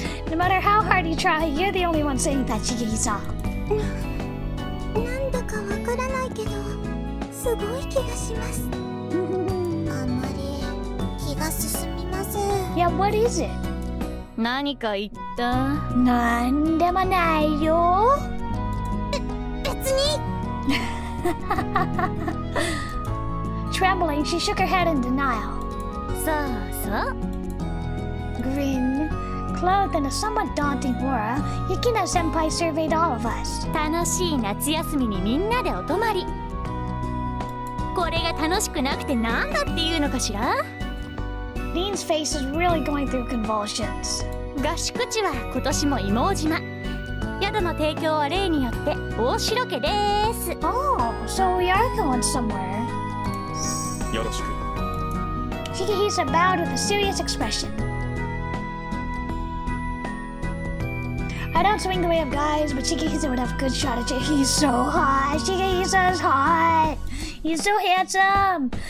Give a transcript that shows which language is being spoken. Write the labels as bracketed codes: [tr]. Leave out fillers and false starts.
[en] No matter how hard you try, you're the only one saying that, Shigeki-san. [ja] なんだかわからないけどすごい気がしますあんまり気が進みません [en] Yeah, what is it? [ja] 何か言ったなんでもないよ。別に [en] Trembling, she shook her head in denial. [ja] そうそう [en] green, clothed in a somewhat daunting aura, Yukina Senpai surveyed all of us. [ja] 楽しい夏休みにみんなでお泊まり。これが楽しくなくてなんだっていうのかしら。 [en] Dean's face is really going through convulsions. [ja] 合宿地は今年も妹島。宿の提供は例によって大城家です。 [en] Oh, so we are going somewhere. [ja] よろしく。 [en] Shigehisa bowed with a serious expression. I don't swing the way of guys, but Shigehisa would have a good shot at you. He's so hot. Shigehisa's hot. He's so handsome.